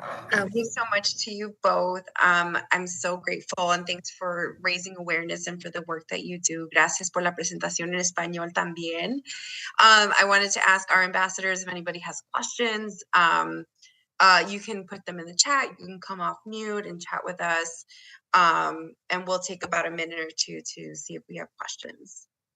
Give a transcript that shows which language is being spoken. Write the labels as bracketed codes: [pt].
[en] Thank you so much to you both. I'm so grateful, and thanks for raising awareness and for the work that you do. [es] Gracias por la presentación en español también. [en] I wanted to ask our ambassadors if anybody has questions. You can put them in the chat. You can come off mute and chat with us. And we'll take about a minute or two to see if we have questions.